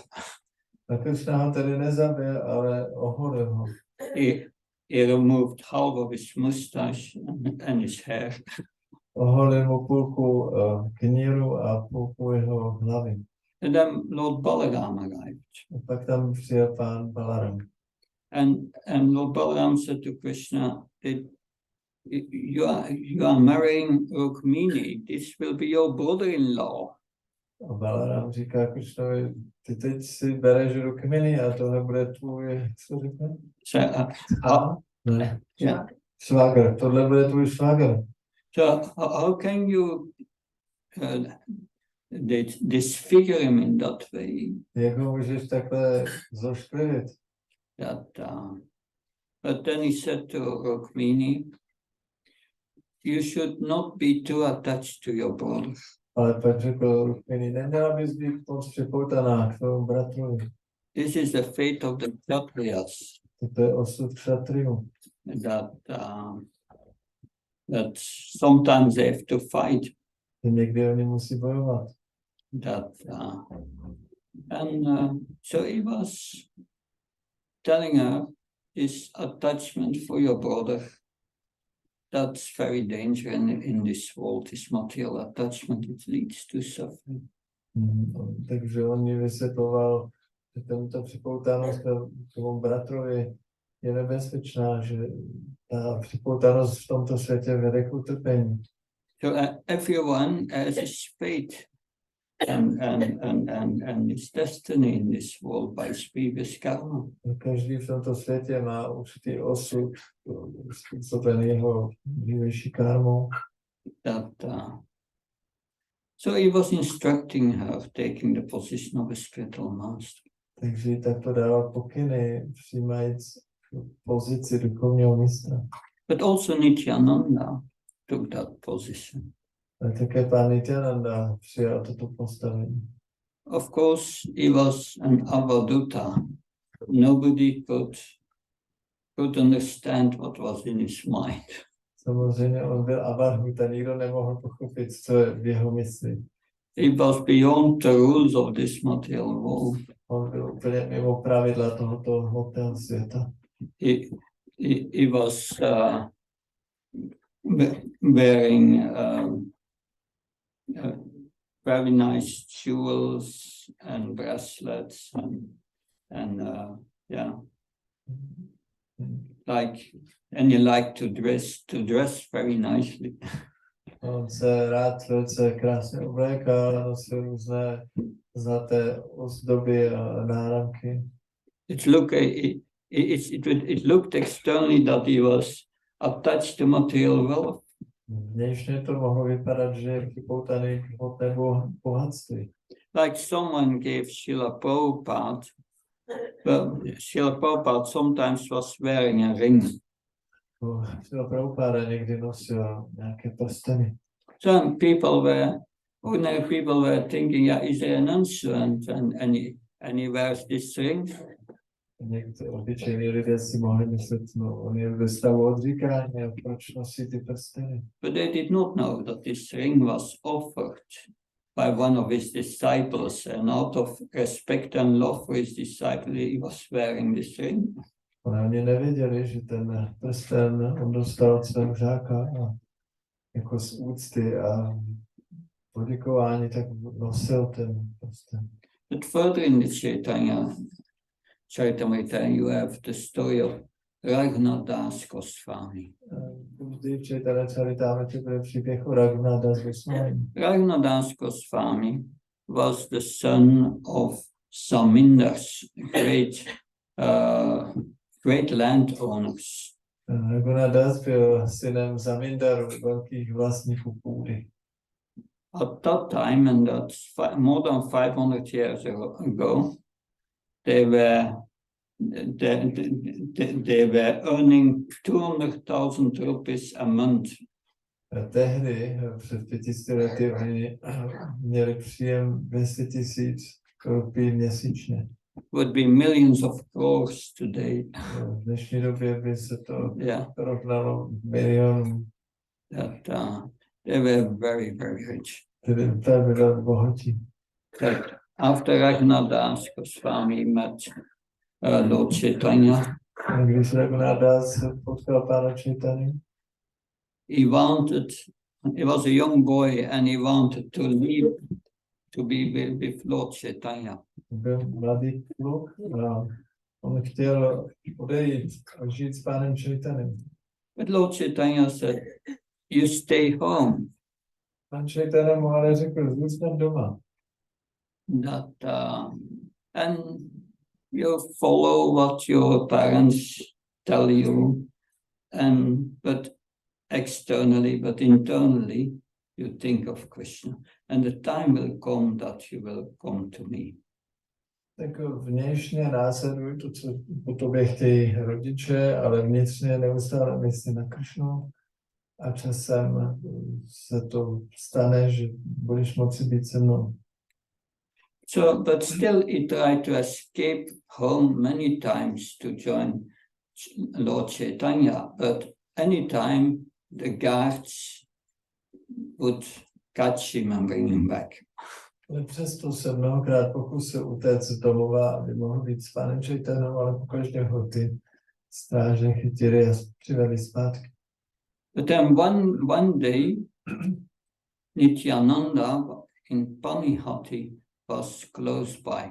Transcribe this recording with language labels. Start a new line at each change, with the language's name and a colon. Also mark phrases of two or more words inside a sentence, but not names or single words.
Czech: A Krishna ho tedy nezabil, ale oholil ho.
English: He removed half of his mustache and his hair.
Czech: Oholil mu půlku kníru a půlku jeho hlavy.
English: And then Lord Balaram arrived.
Czech: A pak tam přijel pán Balaram.
English: And Lord Balaram said to Krishna, you are marrying Rukmini, this will be your brother-in-law.
Czech: A Balaram říká Krishnovi, ty teď si bereš Rukmini a tohle bude tvůj, co říká? Ne. Švagr, tohle bude tvůj švagr.
English: So how can you disfigure him in that way?
Czech: Jak ho můžeš takhle zošklivit?
English: But then he said to Rukmini, you should not be too attached to your brother.
Czech: Ale pak řekl Rukmini, neměla bys být moc připoutaná k tvému bratrovi.
English: This is the fate of the Kshatriyas.
Czech: To je osud kšatriů.
English: That sometimes they have to fight.
Czech: Někdy oni musí bojovat.
English: So he was telling her, this attachment for your brother That's very dangerous in this world, this material attachment, it leads to suffering.
Czech: Takže on mi vysvětloval, že tento připoutanost k tomu bratrovi je nebezpečná, že ta připoutanost v tomto světě vede k utrpení.
English: So everyone has his fate and his destiny in this world by his previous karma.
Czech: Každý v tomto světě má určitý osud, způsobený jeho dřívější karmou.
English: So he was instructing her, taking the position of a spiritual master.
Czech: Takže tak to dával pokyny, přijímajíc pozici duchovního mistra.
English: But also Nityananda took that position.
Czech: A také pán Nityananda přijal toto postavení.
English: Of course, he was an avadhuta. Nobody could understand what was in his mind.
Czech: Samozřejmě on byl avadhuta, nikdo nemohl pochopit, co je v jeho mysli.
English: He was beyond the rules of this material world.
Czech: On byl úplně mimo pravidla tohoto hmotného světa.
English: He was wearing very nice jewels and bracelets and yeah, and he liked to dress very nicely.
Czech: On se rád velice krásně oblékal, nosil různé zlaté ozdoby a náramky.
English: It looked externally that he was attached to material wealth.
Czech: Vnějšně to mohlo vypadat, že je připoutaný k hmotnému bohatství.
English: Like someone gave Srila Prabhupada, well, Srila Prabhupada sometimes was wearing a ring.
Czech: Srila Prabhupada někdy nosil nějaké prsteny.
English: Some ordinary people were thinking, yeah, is there an instrument and he wears this ring?
Czech: Někteří obyčejní lidé si mohli myslet, no, on je ve stavu odříkání a proč nosí ty prsteny.
English: But they did not know that this ring was offered by one of his disciples, and out of respect and love for his disciple, he was wearing this ring.
Czech: Oni nevěděli, že ten prsten on dostal od svého žáka a jako z úcty a poděkování, tak nosil ten prsten.
English: But further in the Charitamrita, you have the story of Raghunadas Goswami.
Czech: Vždy v Charitamrita byl příběh o Raghunadas Goswami.
English: Raghunadas Goswami was the son of Zamindars, great landowners.
Czech: Raghunadas byl synem Zamindarů, velkých vlastníků půdy.
English: At that time, and that's more than 500 years ago, they were earning 200,000 rupees a month.
Czech: Tehdy, před 500 lety, oni měli příjem 200 000 rupí měsíčně.
English: Would be millions of crores today.
Czech: V dnešní době by se to rovnalo milionům.
English: They were very, very rich.
Czech: Tedy velmi bohatí.
English: After Raghunadas Goswami met Lord Chaitanya,
Czech: když Raghunadas potkal pána Chaitanya,
English: he was a young boy and he wanted to leave to be with Lord Chaitanya.
Czech: Byl mladý kluk a on chtěl odejít a žít s pánem Chaitanyem.
English: But Lord Chaitanya said, you stay home.
Czech: Pán Chaitanya mu ale řekl, zůstaň doma.
English: And you follow what your parents tell you, but externally, but internally, you think of Krishna. And the time will come that you will come to me.
Czech: Tak vnějšně následuj to, co po tobě chtějí rodiče, ale vnitřně neustále myslí na Krishnu. A časem se to stane, že budeš moci být se mnou.
English: So, but still he tried to escape home many times to join Lord Chaitanya, but anytime the guards would catch him and bring him back.
Czech: Ale přesto se mnohokrát pokusil utéct z domova, aby mohl být s pánem Chaitanyou, ale pokaždé ho ty stráže chytili a přivedli zpátky.
English: But then one day, Nityananda in Panihati was close by.